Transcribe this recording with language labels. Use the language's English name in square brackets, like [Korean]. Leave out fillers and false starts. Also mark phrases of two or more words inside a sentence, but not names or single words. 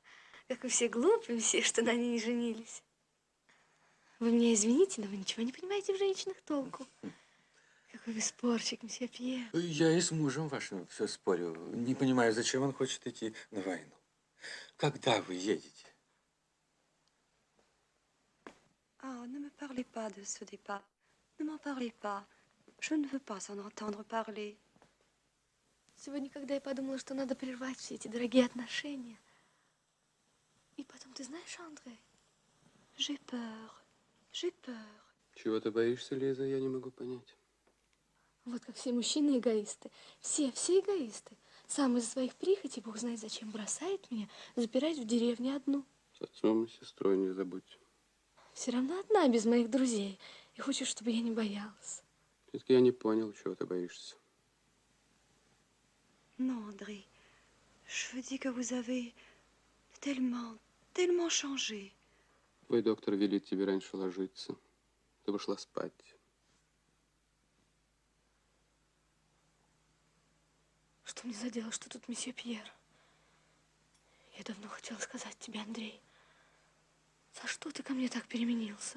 [Russian] Как вы все глупые, все, что на ней не женились. Вы меня извините, но вы ничего не понимаете в женщинах толку. Какой вы спорщик, мсье Пьер. Я и с мужем вашим все спорю. Не понимаю, зачем он хочет идти на войну. Когда вы едете? [French] Oh, ne me parlez pas de ce départ. Ne m'en parlez pas. Je ne veux pas en entendre parler. [Russian] Сегодня, когда я подумала, что надо прервать все эти дорогие отношения. И потом, ты знаешь, Андре, [French] j'ai peur. J'ai peur. [Russian] Чего ты боишься, Лиза, я не могу понять. Вот как все мужчины эгоисты. Все эгоисты. Сам из-за своих прихотей, бог знает зачем, бросает меня, запирает в деревне одну. С отцом и сестрой не забудь. Все равно одна, без моих друзей. И хочешь, чтобы я не боялась. Все-таки я не понял, чего ты боишься. [French] Non, André. Je veux dire que vous avez tellement changé. [Russian] Твой доктор велит тебе раньше ложиться. Ты бы шла спать. Что мне за дело, что тут месье Пьер? Я давно хотела сказать тебе, Андрей. За что ты ко мне так переменился?